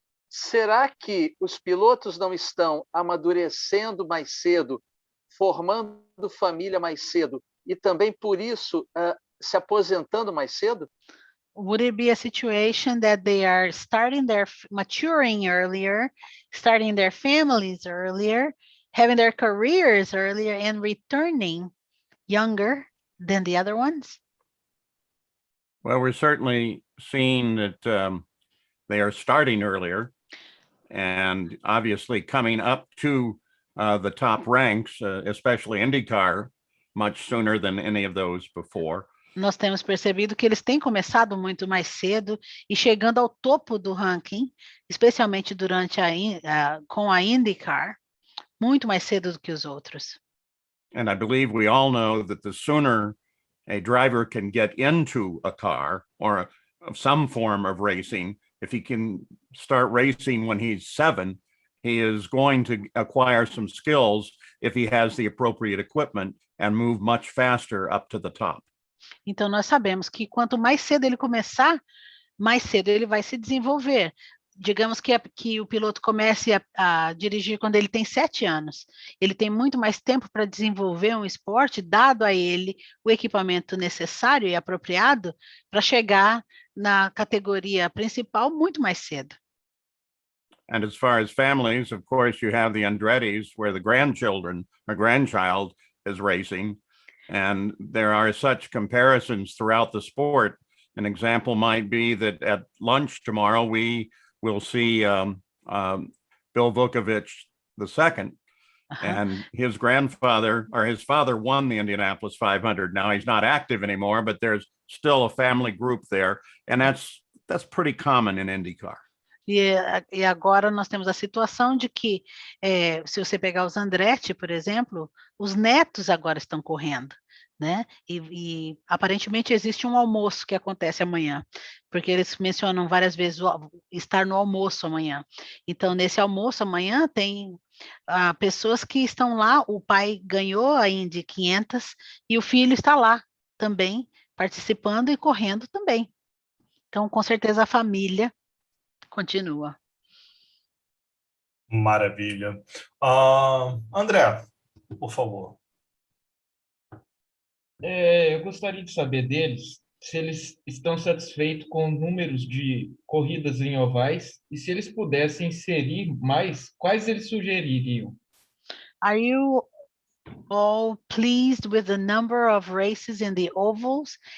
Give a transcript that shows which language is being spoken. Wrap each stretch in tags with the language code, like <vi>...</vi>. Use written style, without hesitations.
<pt>Será que os pilotos não estão amadurecendo mais cedo, formando família mais cedo e também por isso se aposentando mais cedo?</pt> <en>Would it be a situation that they are maturing earlier, starting their families earlier, having their careers earlier and returning younger than the other ones? Well, we're certainly seeing that they are starting earlier and obviously coming up to the top ranks, especially IndyCar, much sooner than any of those before.</en> <pt>Nós temos percebido que eles têm começado muito mais cedo e chegando ao topo do ranking, especialmente com a IndyCar, muito mais cedo do que os outros.</pt> <en>And I believe we all know that the sooner a driver can get into a car or some form of racing, if he can start racing when he's 7, he is going to acquire some skills if he has the appropriate equipment and move much faster up to the top.</en> <pt>Então nós sabemos que quanto mais cedo ele começar, mais cedo ele vai se desenvolver. Digamos que o piloto comece a dirigir quando ele tem 7 anos. Ele tem muito mais tempo para desenvolver um esporte, dado a ele o equipamento necessário e apropriado para chegar na categoria principal muito mais cedo.</pt> <en>And as far as families, of course, you have the Andrettis where the grandchild is racing. And there are such comparisons throughout the sport. An example might be that at lunch tomorrow, we will see Bill Vukovich II, and his father won the Indianapolis 500. Now he's not active anymore, but there's still a family group there, and that's pretty common in IndyCar.</en> <pt>E agora nós temos a situação de que, se você pegar os Andretti, por exemplo, os netos agora estão correndo, né? E aparentemente existe um almoço que acontece amanhã, porque eles mencionam várias vezes estar no almoço amanhã. Então, nesse almoço amanhã tem pessoas que estão lá, o pai ganhou a Indy 500 e o filho está lá também, participando e correndo também. Então, com certeza, a família continua. Maravilha. André, por favor. Eu gostaria de saber deles se eles estão satisfeitos com números de corridas em ovais e se eles pudessem inserir mais, quais eles sugeririam?</pt> <en>Are you all pleased with the number of races in the ovals?</en>